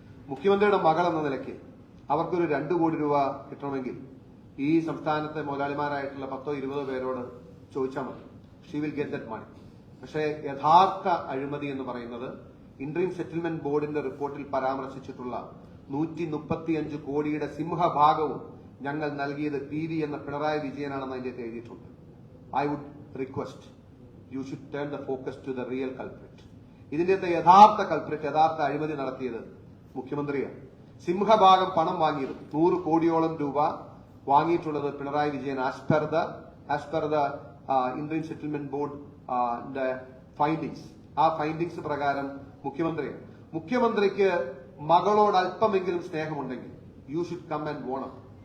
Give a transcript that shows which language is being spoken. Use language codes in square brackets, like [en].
[ml] മുഖ്യമന്ത്രിയുടെ മകൾ എന്ന നിലയ്ക്ക് അവർക്കൊരു 2 കോടി രൂപ കിട്ടണമെങ്കിൽ ഈ സംസ്ഥാനത്തെ മുതലാളിമാരായിട്ടുള്ള 10-20 പേരോട് ചോദിച്ചാൽ മതി. [en] She will get that money. [ml] പക്ഷേ യഥാർത്ഥ അഴിമതി എന്ന് പറയുന്നത് ഇന്ററിം സെറ്റിൽമെന്റ് ബോർഡിന്റെ റിപ്പോർട്ടിൽ പരാമർശിച്ചിട്ടുള്ള 135 കോടിയുടെ സിംഹഭാഗവും ഞങ്ങൾ നൽകിയത് PV എന്ന പിണറായി വിജയനാണെന്ന് അതിന്റെ എഴുതിയിട്ടുണ്ട്. [en] I would request you should turn the focus to the real culprit. [ml] ഇതിന്റെ യഥാർത്ഥ കൾപ്രിറ്റ്, യഥാർത്ഥ അഴിമതി നടത്തിയത് മുഖ്യമന്ത്രിയാണ്. സിംഹഭാഗം പണം വാങ്ങിയത് 100 കോടിയോളം രൂപ വാങ്ങിയിട്ടുള്ളത് Pinarayi Vijayan [en] As per the Indian settlement board findings. [ml] ആ ഫൈൻഡിങ്സ് പ്രകാരം മുഖ്യമന്ത്രിക്ക് മകളോട് അല്പമെങ്കിലും സ്നേഹമുണ്ടെങ്കിൽ [en] You should come and own up.